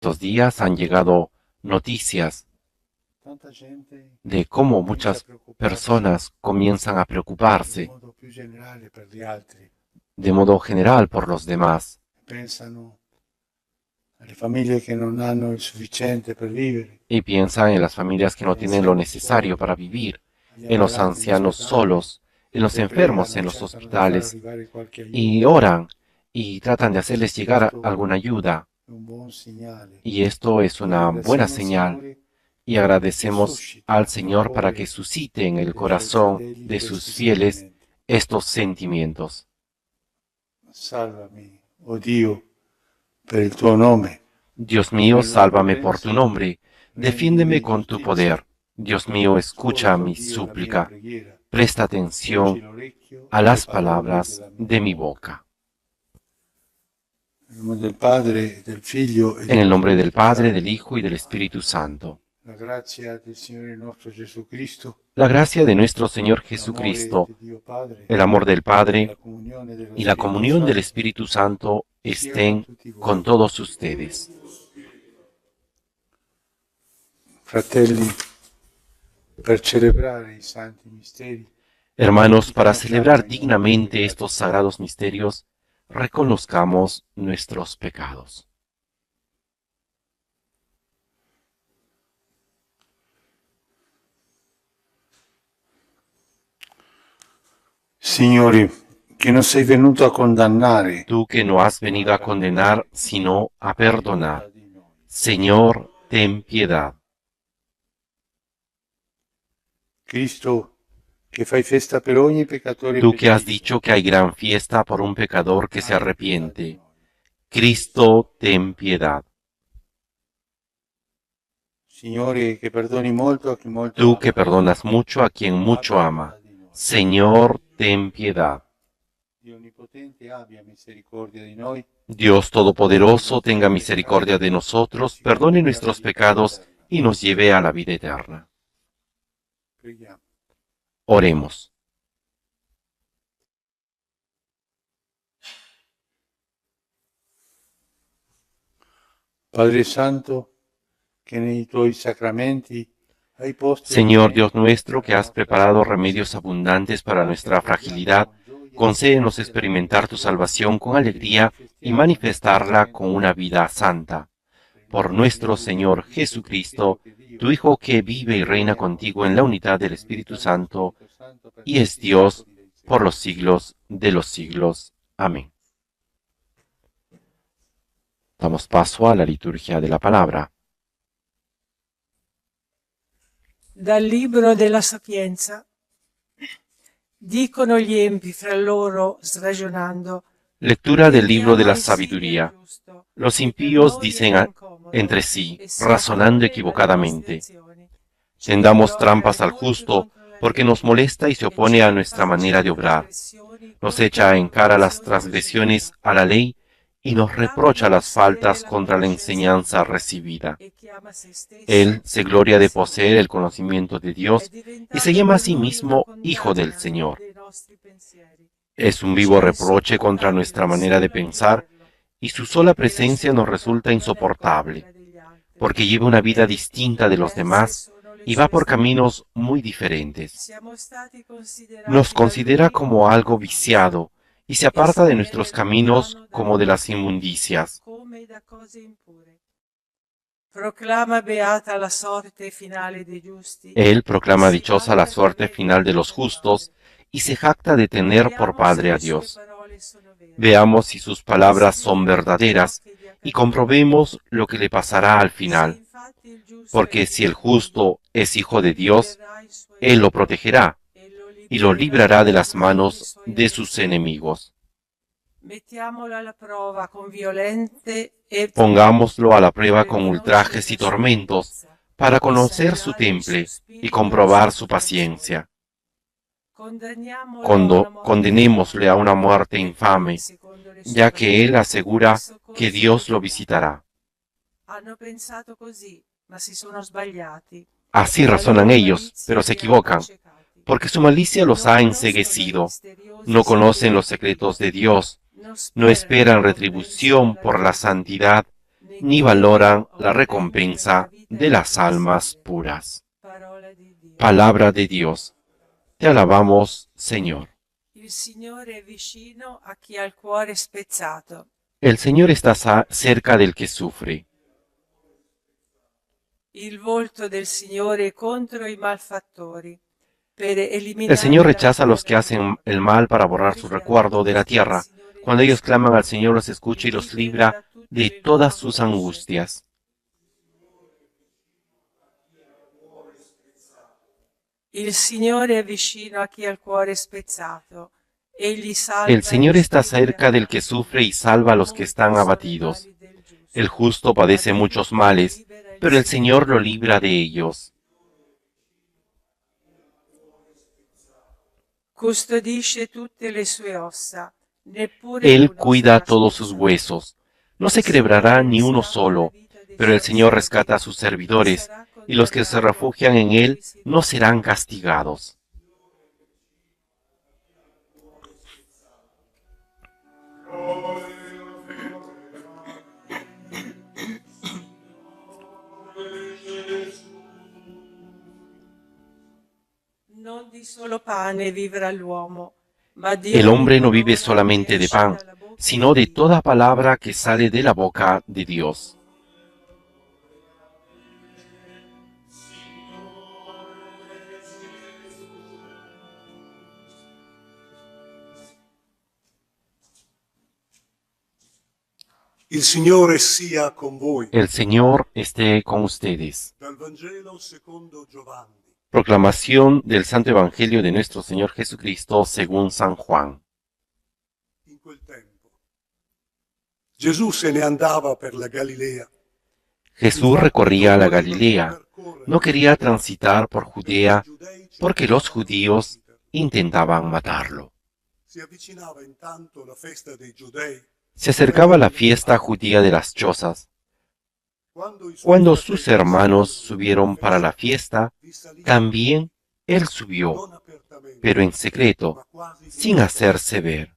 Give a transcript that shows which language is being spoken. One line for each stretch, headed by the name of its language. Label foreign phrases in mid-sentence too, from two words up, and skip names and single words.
Spanish: Estos días han llegado noticias Tanta gente de cómo
Italian: comincia a
Spanish: muchas
Italian: preoccuparsi
Spanish: personas comienzan a
Italian: in
Spanish: preocuparse
Italian: modo più generale per gli altri,
Spanish: de modo general por los demás
Italian: pensano alle famiglie che non hanno il sufficiente per vivere,
Spanish: y piensan en las familias que no
Italian: agli
Spanish: tienen lo
Italian: anziani
Spanish: necesario
Italian: soli,
Spanish: para vivir,
Italian: agli
Spanish: en los
Italian: ammalati in
Spanish: ancianos
Italian: ospedale
Spanish: solos, en los
Italian: e
Spanish: enfermos
Italian: pregano,
Spanish: en los
Italian: cercano di far
Spanish: hospitales
Italian: arrivare qualche
Spanish: y
Italian: aiuto.
Spanish: oran y tratan de hacerles llegar
Italian: Questo
Spanish: alguna ayuda.
Italian: è un buon segnale
Spanish: Y esto es
Italian: e
Spanish: una buena
Italian: ringraziamo il
Spanish: señal
Italian: Signore
Spanish: y
Italian: che
Spanish: agradecemos al
Italian: suscita nel
Spanish: Señor para que
Italian: cuore
Spanish: suscite en el
Italian: dei Suoi
Spanish: corazón
Italian: fedeli
Spanish: de
Italian: questi
Spanish: sus fieles
Italian: sentimenti.
Spanish: estos sentimientos.
Italian: Salvami, oh Dio, per il tuo nome.
Spanish: Dios
Italian: Che
Spanish: mío,
Italian: nella tua
Spanish: sálvame por tu
Italian: potenza
Spanish: nombre, defiéndeme
Italian: rendi
Spanish: con tu
Italian: giustizia.
Spanish: poder. Dios mío, escucha
Italian: Ascolta, oh
Spanish: mi
Italian: Dio, la mia
Spanish: súplica,
Italian: preghiera.
Spanish: presta
Italian: Porgi
Spanish: atención
Italian: l'orecchio
Spanish: a
Italian: alle
Spanish: las
Italian: parole
Spanish: palabras
Italian: della mia
Spanish: de mi
Italian: bocca.
Spanish: boca.
Italian: Nel nome del Padre, del Figlio e
Spanish: En el
Italian: dello
Spanish: nombre del
Italian: Spirito
Spanish: Padre, del
Italian: Santo.
Spanish: Hijo y del
Italian: Amen.
Spanish: Espíritu Santo.
Italian: La grazia del Signore nostro Gesù Cristo,
Spanish: La gracia de nuestro Señor
Italian: l'amore
Spanish: Jesucristo,
Italian: di Dio Padre
Spanish: el amor del
Italian: e
Spanish: Padre
Italian: la comunione dello
Spanish: y la
Italian: Spirito
Spanish: comunión del
Italian: Santo
Spanish: Espíritu Santo
Italian: sia con
Spanish: estén
Italian: tutti
Spanish: con
Italian: voi.
Spanish: todos ustedes.
Italian: Fratelli, per celebrare i santi misteri,
Spanish: Hermanos, para
Italian: riconosciamo
Spanish: celebrar
Italian: i nostri
Spanish: dignamente
Italian: peccati.
Spanish: estos sagrados misterios, reconozcamos nuestros pecados.
Italian: Signore, che non sei venuto a condannare,
Spanish: Tú que no has
Italian: ma
Spanish: venido
Italian: a
Spanish: a condenar,
Italian: perdonare,
Spanish: sino a
Italian: hai pietà
Spanish: perdonar.
Italian: di noi.
Spanish: Señor, ten piedad.
Italian: Cristo, che fai festa per ogni peccatore
Spanish: Tú que has
Italian: pentito,
Spanish: dicho que hay gran fiesta por un pecador que se
Italian: abbi pietà di
Spanish: arrepiente.
Italian: noi.
Spanish: Cristo, ten piedad.
Italian: Signore, che perdoni molto a chi molto
Spanish: Tú que
Italian: ama,
Spanish: perdonas mucho a quien mucho
Italian: abbi
Spanish: ama.
Italian: pietà di noi.
Spanish: Señor, ten piedad.
Italian: Dio Onnipotente, abbia misericordia di noi,
Spanish: Dios
Italian: perdoni i
Spanish: Todopoderoso,
Italian: nostri
Spanish: tenga
Italian: peccati,
Spanish: misericordia de nosotros,
Italian: ci
Spanish: perdone
Italian: conduca alla
Spanish: nuestros
Italian: vita
Spanish: pecados
Italian: eterna.
Spanish: y nos lleve a la vida eterna.
Italian: Preghiamo.
Spanish: Oremos.
Italian: Padre Santo, che nei tuoi sacramenti hai posto
Spanish: Señor Dios
Italian: rimedio
Spanish: nuestro,
Italian: alla
Spanish: que has
Italian: nostra
Spanish: preparado
Italian: debolezza,
Spanish: remedios abundantes para
Italian: fa che
Spanish: nuestra
Italian: accogliamo
Spanish: fragilidad,
Italian: con gioia
Spanish: concédenos
Italian: e dalla
Spanish: experimentar tu
Italian: virtù
Spanish: salvación con
Italian: ti
Spanish: alegría y
Italian: manifestiamo nel
Spanish: manifestarla con
Italian: sacramento
Spanish: una
Italian: della
Spanish: vida
Italian: Chiesa.
Spanish: santa.
Italian: Per il
Spanish: Por
Italian: nostro
Spanish: nuestro
Italian: Gesù,
Spanish: Señor
Italian: tuo Figlio, che
Spanish: Jesucristo,
Italian: vive che
Spanish: tu
Italian: Dio,
Spanish: Hijo que vive y
Italian: e
Spanish: reina
Italian: regna
Spanish: contigo
Italian: con
Spanish: en la
Italian: te,
Spanish: unidad del Espíritu
Italian: nell'unità dello
Spanish: Santo,
Italian: Spirito Santo, per
Spanish: y es
Italian: tutti i
Spanish: Dios
Italian: secoli dei
Spanish: por los
Italian: secoli.
Spanish: siglos de los siglos. Amén. Damos paso a la liturgia de la palabra.
Italian: Dal libro della Sapienza. Dicono gli empi fra loro, sragionando,
Spanish: Lectura del libro de
Italian: tentiamo
Spanish: la
Italian: insidia il
Spanish: sabiduría.
Italian: giusto,
Spanish: Los
Italian: che per
Spanish: impíos
Italian: noi
Spanish: dicen
Italian: è incomodo
Spanish: entre sí,
Italian: e si
Spanish: razonando
Italian: oppone alle nostre
Spanish: equivocadamente,
Italian: azioni. Ci
Spanish: tendamos
Italian: rimprovera
Spanish: trampas al
Italian: inoltre
Spanish: justo,
Italian: contro la
Spanish: porque nos
Italian: legge
Spanish: molesta y se
Italian: e ci
Spanish: opone a nuestra
Italian: rinfaccia
Spanish: manera de
Italian: le
Spanish: obrar.
Italian: trasgressioni
Spanish: Nos
Italian: contro
Spanish: echa en cara las
Italian: l'invocazione
Spanish: transgresiones
Italian: ricevuta.
Spanish: a la ley y nos
Italian: Proclama di
Spanish: reprocha las
Italian: possedere
Spanish: faltas
Italian: la
Spanish: contra la
Italian: conoscenza di
Spanish: enseñanza
Italian: Dio
Spanish: recibida.
Italian: e chiama se stesso
Spanish: Él se
Italian: figlio
Spanish: gloria
Italian: del
Spanish: de poseer
Italian: Signore.
Spanish: el conocimiento de
Italian: È
Spanish: Dios y se
Italian: diventato
Spanish: llama a
Italian: per
Spanish: sí
Italian: noi una
Spanish: mismo Hijo del
Italian: condanna
Spanish: Señor.
Italian: dei nostri pensieri.
Spanish: Es un
Italian: Ci
Spanish: vivo
Italian: è
Spanish: reproche contra nuestra
Italian: insopportabile
Spanish: manera de
Italian: solo a
Spanish: pensar
Italian: vederlo,
Spanish: y su sola
Italian: e la
Spanish: presencia
Italian: sua
Spanish: nos
Italian: vita
Spanish: resulta
Italian: non è come
Spanish: insoportable,
Italian: quella degli altri.
Spanish: porque lleva una vida distinta de los
Italian: Diverse
Spanish: demás
Italian: sono le
Spanish: y va
Italian: sue
Spanish: por
Italian: strade.
Spanish: caminos muy diferentes.
Italian: Siamo stati
Spanish: Nos
Italian: considerati da
Spanish: considera
Italian: lui
Spanish: como
Italian: come
Spanish: algo
Italian: una farsa
Spanish: viciado y se
Italian: e
Spanish: aparta
Italian: si
Spanish: de
Italian: tiene
Spanish: nuestros caminos
Italian: lontano
Spanish: como
Italian: dalle
Spanish: de las
Italian: virtù
Spanish: inmundicias.
Italian: come da cose impure. Proclama beata la sorte finale dei giusti
Spanish: Él
Italian: e
Spanish: proclama
Italian: si
Spanish: dichosa la
Italian: vanta con
Spanish: suerte final de
Italian: l'equito
Spanish: los
Italian: del Padre.
Spanish: justos y se jacta de tener por
Italian: Vediamo se
Spanish: Padre a
Italian: le sue
Spanish: Dios.
Italian: parole sono vere.
Spanish: Veamos si sus palabras son
Italian: Consideriamo ciò
Spanish: verdaderas
Italian: che gli
Spanish: y
Italian: accadrà.
Spanish: comprobemos lo que le pasará al
Italian: Se
Spanish: final,
Italian: infatti il giusto è
Spanish: porque si el
Italian: figlio di Dio,
Spanish: justo es hijo de Dios,
Italian: difenderà i suoi
Spanish: Él lo
Italian: eredi
Spanish: protegerá
Italian: e lo
Spanish: y lo
Italian: libererà
Spanish: librará de
Italian: dalle
Spanish: las
Italian: mani dei
Spanish: manos
Italian: suoi
Spanish: de sus
Italian: avversari.
Spanish: enemigos.
Italian: Mettiamolo alla prova con violente e
Spanish: Pongámoslo a la prueba
Italian: per
Spanish: con
Italian: conoscere
Spanish: ultrajes
Italian: la
Spanish: y
Italian: sua
Spanish: tormentos,
Italian: durezza
Spanish: para
Italian: e
Spanish: conocer su
Italian: saziare il suo
Spanish: temple y
Italian: spirito e la
Spanish: comprobar
Italian: sua
Spanish: su
Italian: comprensione.
Spanish: paciencia.
Italian: Condanniamolo a una morte
Spanish: Condenémosle a
Italian: infame,
Spanish: una muerte
Italian: perché,
Spanish: infame,
Italian: secondo le sue
Spanish: ya que él
Italian: parole, il
Spanish: asegura que
Italian: soccorso
Spanish: Dios lo
Italian: arriverà.
Spanish: visitará.
Italian: Hanno pensato così, ma si sono sbagliati.
Spanish: Así
Italian: La
Spanish: razonan
Italian: loro
Spanish: ellos, pero
Italian: malizia
Spanish: se
Italian: li ha
Spanish: equivocan,
Italian: accecati.
Spanish: porque su malicia los
Italian: Non
Spanish: ha
Italian: conoscono i
Spanish: enceguecido,
Italian: misteriosi
Spanish: no conocen
Italian: segreti
Spanish: los
Italian: di Dio,
Spanish: secretos de Dios,
Italian: non
Spanish: no
Italian: sperano
Spanish: esperan
Italian: nell'opera
Spanish: retribución por la
Italian: insuperabile di Dio,
Spanish: santidad, ni valoran la recompensa de las almas puras. Palabra de Dios. Te alabamos, Señor.
Italian: Il Signore è vicino a chi ha il cuore spezzato.
Spanish: El Señor está cerca del que sufre.
Italian: Il volto del Signore è contro i malfattori.
Spanish: El Señor rechaza a los que hacen el mal para borrar su recuerdo de la tierra. Cuando ellos claman al Señor, los escucha y los libra de todas sus angustias.
Italian: Il Signore è vicino a chi ha il cuore spezzato.
Spanish: El Señor está cerca del que sufre y salva a los que están abatidos. El justo padece muchos males, pero el Señor lo libra de ellos.
Italian: Custodisce tutte le sue ossa. Neppure
Spanish: Él
Italian: uno
Spanish: cuida
Italian: sarà
Spanish: todos sus
Italian: spezzato.
Spanish: huesos. No se quebrará ni uno solo, pero el Señor rescata a sus servidores, y los que se refugian en Él no serán castigados.
Italian: Non di solo pane vivrà l'uomo, ma di
Spanish: El
Italian: ogni
Spanish: hombre no vive
Italian: parola
Spanish: solamente
Italian: che
Spanish: de
Italian: esce
Spanish: pan,
Italian: dalla bocca
Spanish: sino de
Italian: di Dio.
Spanish: toda palabra que sale de la boca de Dios.
Italian: Il Signore sia con voi.
Spanish: El Señor esté con ustedes.
Italian: Dal Vangelo secondo Giovanni.
Spanish: Proclamación del Santo Evangelio de nuestro Señor Jesucristo según San Juan.
Italian: In quel tempo Gesù se ne andava per la Galilea.
Spanish: Jesús recorría la Galilea. No quería transitar por Judea porque los judíos intentaban matarlo.
Italian: Si avvicinava intanto la festa dei Giudei.
Spanish: Se acercaba la fiesta judía de las chozas. Cuando sus hermanos subieron para la fiesta, también él subió, pero en secreto, sin hacerse ver.